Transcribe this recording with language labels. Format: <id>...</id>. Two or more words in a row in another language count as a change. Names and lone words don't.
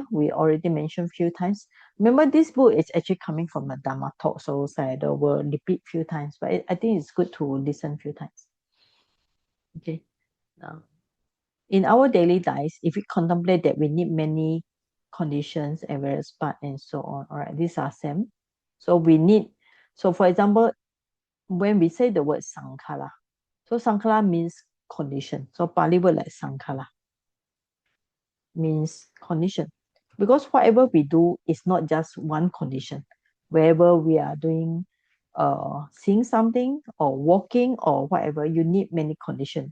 <en>We already mentioned a few times. Remember, this book is actually coming from the Dharma talk, so I will repeat a few times, but I think it's good to listen a few times. Okay. Now, in our daily lives, if we contemplate that we need many conditions and various parts and so on, all right, these are same. So we need, so for example, when we say the word sankhara, so sankhara means condition. So Pali word like sankhara means condition. Because whatever we do is not just one condition. Wherever we are doing, seeing something or walking or whatever, you need many conditions.</en>